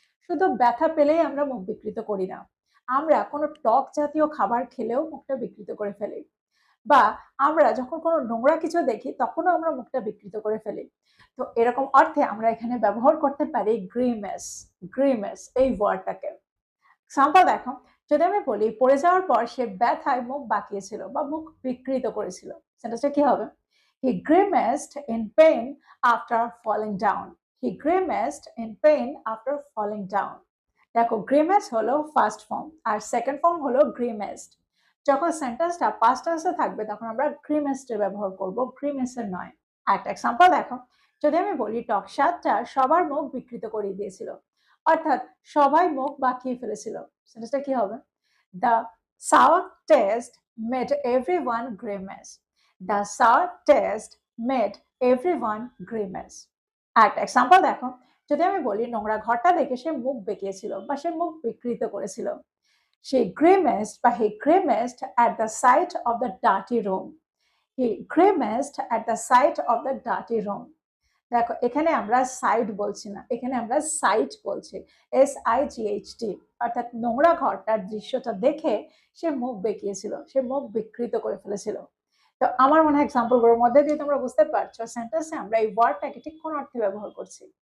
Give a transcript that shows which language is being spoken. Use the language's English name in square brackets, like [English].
[Bangla] শুধু ব্যথা পেলেই আমরা মুখ বিকৃত করি না, আমরা কোনো টক জাতীয় খাবার খেলেও মুখটা বিকৃত করে ফেলি, বা আমরা যখন কোনো নোংরা কিছু দেখি তখনও আমরা মুখটা বিকৃত করে ফেলি। তো এরকম অর্থে আমরা এখানে ব্যবহার করতে পারি গ্রিমেস। গ্রিমেস এই ওয়ার্ডটাকে। এক্সাম্পল দেখো, যদি আমি বলি পড়ে যাওয়ার পর সে ব্যথায় মুখ বাঁকিয়েছিল বা মুখ বিকৃত করেছিল, সেটা কি হবে? [English] He grimaced in pain after falling down. He grimaced in pain after falling down. [Bangla] দেখো, গ্রিমেস হলো ফার্স্ট ফর্ম আর সেকেন্ড ফর্ম হলো গ্রিমেসড। যখন সেন্টেন্সটা পাস্ট টেন্সে থাকবে তখন আমরা গ্রিমেসড এর ব্যবহার করব, গ্রিমেসের নয়। একটা এক্সাম্পল দেখো, যদি আমি বলি টক স্বাদটা সবার মুখ বিকৃত করে দিয়েছিল, অর্থাৎ সবাই মুখ বাঁকিয়ে ফেলেছিল, সেন্টেন্সটা কি হবে? [English] The sour taste made everyone grimace. The sour taste made everyone grimace. [Bangla] একটা এক্সাম্পল দেখো, যদি আমি বলি নোংরা ঘরটা দেখে সে মুখ বেঁকিয়েছিল বা সে মুখ বিকৃত করেছিল, [English] she grimaced বা he grimaced at the sight of the dirty room. He grimaced at the sight of the dirty room. [Bangla] দেখো এখানে আমরা সাইড বলছি না, এখানে আমরা সাইট বলছি, SIGHT। অর্থাৎ নোংরা ঘরটার দৃশ্যটা দেখে সে মুখ বেঁকিয়েছিল, সে মুখ বিকৃত করে ফেলেছিল। তো আমার মনে হয় এক্সাম্পলগুলোর মধ্যে দিয়ে তোমরা বুঝতে পারছো সেন্টেন্সে আমরা এই ওয়ার্ডটাকে ঠিক কোন অর্থে ব্যবহার করছি।